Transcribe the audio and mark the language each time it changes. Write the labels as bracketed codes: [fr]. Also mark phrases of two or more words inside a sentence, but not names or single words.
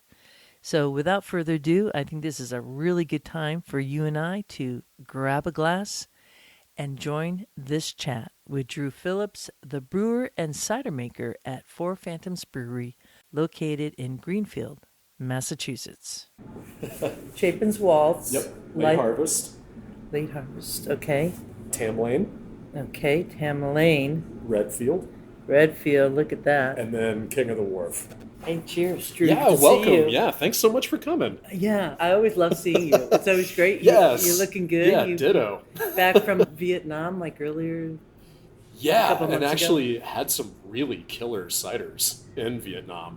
[en] So without further ado, I think this is a really good time for you and I to grab a glass and join this chat with Drew Phillips, the brewer and cider maker at Four Phantoms Brewery, located in Greenfield, Massachusetts. Chapin's Waltz. Yep. Late harvest. Late harvest, okay. Tam Lane. Okay, Tam Lane. Redfield. Redfield, look at that. And then King of the Wharf. Hey, cheers, Drew. Yeah, Good to welcome. see you. Yeah, thanks so much for coming. Yeah, I always love seeing you. It's always great. Yes. You're looking good. Yeah, ditto. Back from Vietnam, like earlier. Yeah, and actually had some really killer ciders in Vietnam.